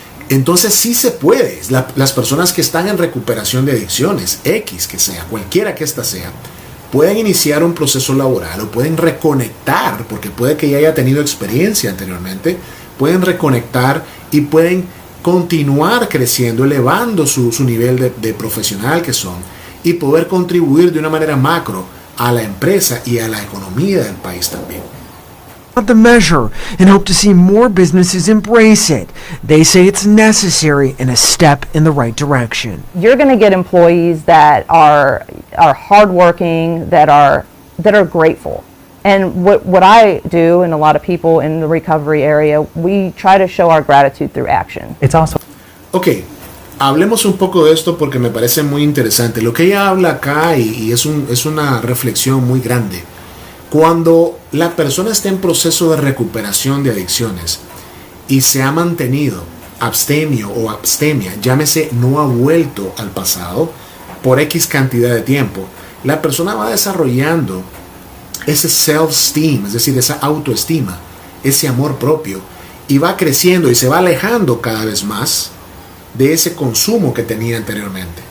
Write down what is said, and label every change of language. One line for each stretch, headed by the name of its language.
Spanish: Entonces sí se puede. Las personas que están en recuperación de adicciones, X que sea, cualquiera que ésta sea, pueden iniciar un proceso laboral o pueden reconectar, porque puede que ya haya tenido experiencia anteriormente, pueden reconectar y pueden continuar creciendo, elevando su nivel de profesional que son y poder contribuir de una manera macro a la empresa y a la economía del país también.
English: The measure and hope to see more businesses embrace it. They say it's necessary and a step in the right direction. You're going to get employees that are hardworking, that are grateful. And what I do, and a lot of people in the recovery area, we try to show our gratitude through action. It's also
Spanish: Ok, hablemos un poco de esto porque me parece muy interesante. Lo que ella habla acá y es una reflexión muy grande. Cuando la persona está en proceso de recuperación de adicciones y se ha mantenido abstemio o abstemia, llámese no ha vuelto al pasado por X cantidad de tiempo, la persona va desarrollando ese self-esteem, es decir, esa autoestima, ese amor propio, y va creciendo y se va alejando cada vez más de ese consumo que tenía anteriormente.